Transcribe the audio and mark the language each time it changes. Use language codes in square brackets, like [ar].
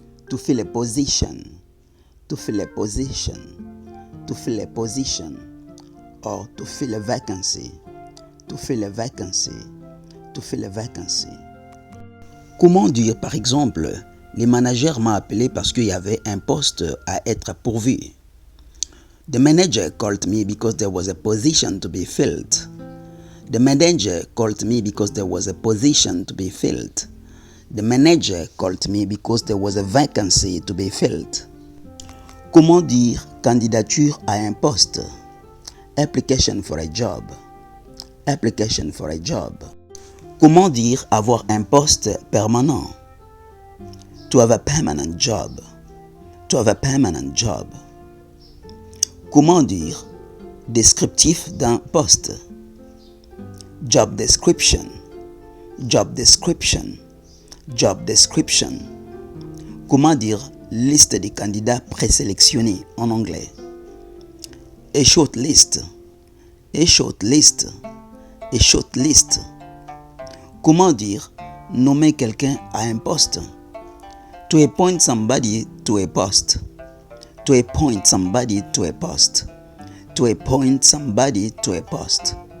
[en] To fill a position. To fill a position. To fill a position. Or to fill a vacancy. To fill a vacancy. To fill a vacancy. [fr] Comment dire par exemple, le manager m'a appelé parce qu'il y avait un poste à être pourvu. [en] The manager called me because there was a position to be filled. The manager called me because there was a position to be filled. The manager called me because there was a vacancy to be filled. [fr] Comment dire candidature à un poste? [en] Application for a job. Application for a job. [fr] Comment dire avoir un poste permanent? [en] To have a permanent job. To have a permanent job. [fr] Comment dire descriptif d'un poste? [en] Job description. Job description. Job description. [fr] Comment dire liste des candidats présélectionnés en anglais? [en] A short list. A short list. [fr] A short list. Comment dire nommer quelqu'un à un poste? [en] To appoint somebody to a post. To appoint somebody to a post. To appoint somebody to a post.